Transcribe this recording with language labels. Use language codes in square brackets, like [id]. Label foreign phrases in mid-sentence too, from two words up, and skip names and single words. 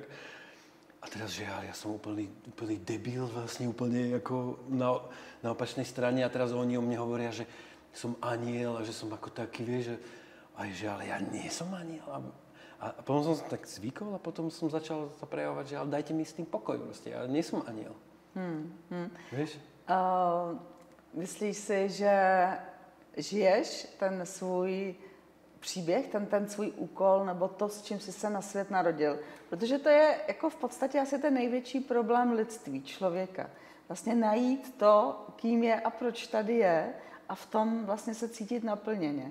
[sk] A teraz, že ja som úplný debil, vlastne úplne ako na opačnej strane a teraz oni o mne hovoria, že som aniel a že som ako taký, vieš, že ale ja nie som aniel. A potom som tak zvykol a potom som začal sa prejavovať, že ale dajte mi s tým pokoj, proste, ja nie som aniel. Vieš? [cs] Myslíš si, že žiješ ten svůj příběh, ten svůj úkol, nebo to, s čím jsi se na svět narodil? Protože to je jako v podstatě asi ten největší problém lidství, člověka. Vlastně najít to, kým je a proč tady je a v tom vlastně se cítit naplněně.